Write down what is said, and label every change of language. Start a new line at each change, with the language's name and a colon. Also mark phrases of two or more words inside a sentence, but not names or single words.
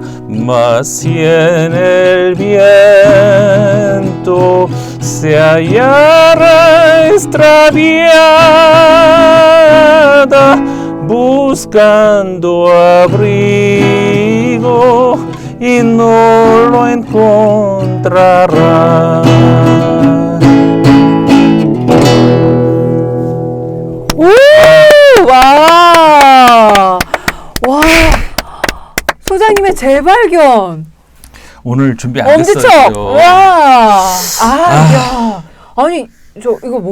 Spanish: Mas si en el viento se hallara extraviada, buscando abrigo y no lo encontrará.
Korean: 와! 와! 소장님의 재발견! 오늘 준비 안 엄지척! 됐어요. 와! 야! 아니, 이거 스페인어로